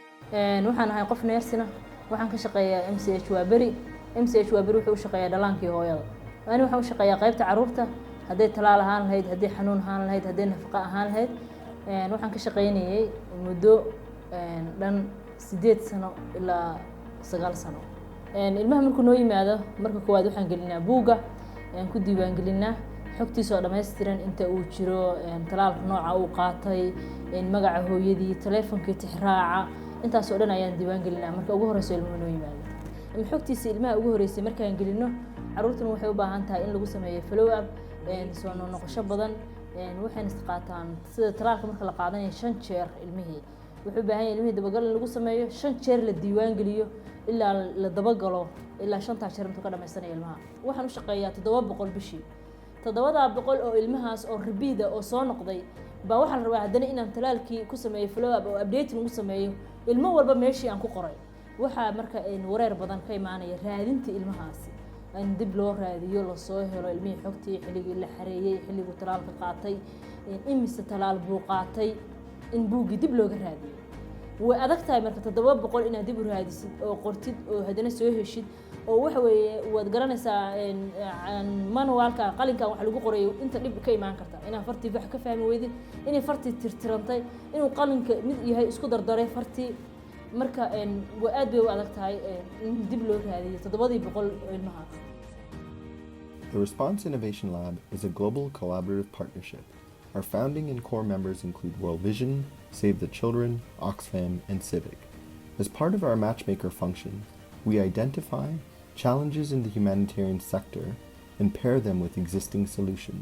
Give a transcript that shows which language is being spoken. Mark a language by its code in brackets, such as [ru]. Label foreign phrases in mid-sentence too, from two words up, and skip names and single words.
[so] waxaan ahay qof neersina waxaan ka shaqeeyaa MCH Waaberi wuxuu u shaqeeyaa dhalaanka iyo hooyada ani waxaan u shaqeeyaa qaybta caruurta haday talaal ahaan lahayd haday xanuun ahaan lahayd haday nafaqo ahaan lahayd waxaan ka shaqeynayay muddo dhan 8 sano ilaa 9 sano ilmaha markuu noo yimaado marka koowaad waxaan gelinaa buuga ku diiwaan gelinaa xogtiisa oo dhameystiran inta uu jiro talaalka nooca uu qaatay magaca hooyadii telefonkii tixraaca intaas oo dhan ayaan diiwaan gelinaa marka ugu horeyso ilmuhu noo yimaado xogtiisa ilmaha ugu horeysay markaan gelino caruurtuna waxay u baahan tahay in lagu sameeyo [en] follow up [so] soo noqosho badan waxaan isqaataan sida talaalka marka la qaadanayo 5 jeer ilmihii wuxuu baahan yahay ilmihii dabagal in lagu sameeyo 5 jeer la diiwaan geliyo ilaa la dabagalo ilaa 5 jeer inta ka dhameysanayo ilmaha waxaan u shaqeeyaa 700 bishii 700 oo ilmahaas oo ribida oo soo noqday ba waxaan rabaa hadana inaan talaalkii ku sameeyo [en] follow up [so] oo update lagu sameeyo ilmo walba meeshii aan ku qoray waxa marka wareer badan ka imaanaya raadinta ilmahaasi in dib loo raadiyo la soo helo ilmihii xogtii xilligii la xareeyay xilligii talaalka qaatay imise talaal buu qaatay in buugi dib looga raadiyo way adag tahay marka 700 inaad dib u raadisid oo qortid oo hadana soo heshid oo waxa weeye waad garanaysaa manualka qalinka waxa lagu qorayo inta dib ka imaan karta inaan fartii wax ka fahmi weydin inay fartii tirtirantay inuu qalinka mid yahay isku dardaray fartii marka way aad bay u adag tahay in dib loo raadiyo 700 ilmaha. [en] The Response Innovation Lab is a global collaborative partnership. Our founding and core members include World Vision, Save the Children, Oxfam, and Civic. As part of our matchmaker function, we identify challenges in the humanitarian sector and pair them with existing solutions.